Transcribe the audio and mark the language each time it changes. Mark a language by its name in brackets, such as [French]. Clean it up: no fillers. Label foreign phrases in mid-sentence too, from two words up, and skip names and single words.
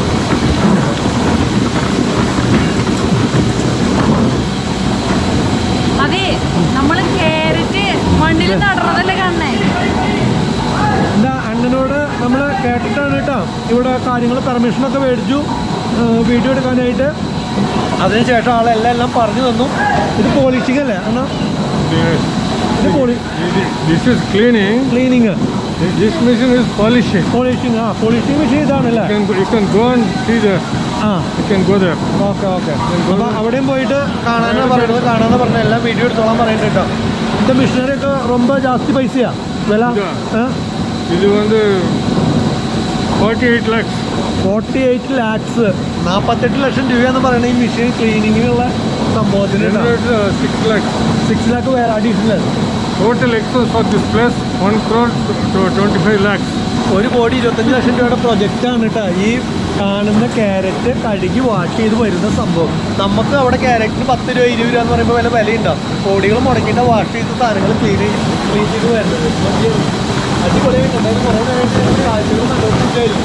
[Malayalam] അതെ, നമ്മള് ക്യാരറ്റ് മണ്ണിൽ നടന്നതല്ലേ കാണണേ. എന്താ അണ്ണനോട് നമ്മൾ കേട്ടിട്ടാണ് കേട്ടോ ഇവിടെ കാര്യങ്ങൾ പെർമിഷനൊക്കെ മേടിച്ചു വീഡിയോ എടുക്കാനായിട്ട്. അതിനുശേഷം ആളെല്ലാം പറഞ്ഞു തന്നു. ഇത് പോളിഷിംഗ് അല്ലേ അണ്ണാ? [English] This is cleaning. This machine is polishing. Polishing machine ഇതാണല്ലേ? You can go and see the. You can go there. [Malayalam] ഓക്കെ. അപ്പോൾ അവിടെയും പോയിട്ട് കാണാനാണ് പറയുന്നത്. കാണാന്ന് പറഞ്ഞ എല്ലാം വീഡിയോ എടുത്തോളാൻ പറയുന്നുണ്ട് കേട്ടോ. [Tamil] இந்த மிஷினரி [Malayalam] ഒക്കെ ரொம்ப ജാസ്തി പൈസയാ വില? ഇത് വന്ന് 48 lakhs. 48 lakhs, 48 ലക്ഷം രൂപയെന്ന് പറയുന്നത് ഈ മെഷീൻ ക്ലീനിങ്ങിനുള്ള സംഭവത്തിന്. 6 lakh വേറെ അഡീഷണൽ. [English] Total expense for this place 1 crore to 25 lakhs. [Malayalam] 1,25 ലക്ഷം രൂപയുടെ പ്രൊജക്റ്റാണ് കേട്ടോ ഈ കാണുന്ന ക്യാരറ്റ് കഴുകി വാഷ് ചെയ്ത് വരുന്ന സംഭവം. നമുക്ക് അവിടെ ക്യാരറ്റിന് 10 രൂപ 20 രൂപ എന്ന് പറയുമ്പോൾ വിലയുണ്ടാവും. കോടികൾ മുടക്കിയിട്ട് വാഷ് ചെയ്ത സാധനങ്ങൾ ക്ലീൻ ചെയ്ത് വരുന്നത് അടിപൊളിയായിട്ട് കാഴ്ചകൾ കണ്ടുകൊണ്ടിരിക്കുകയായിരുന്നു.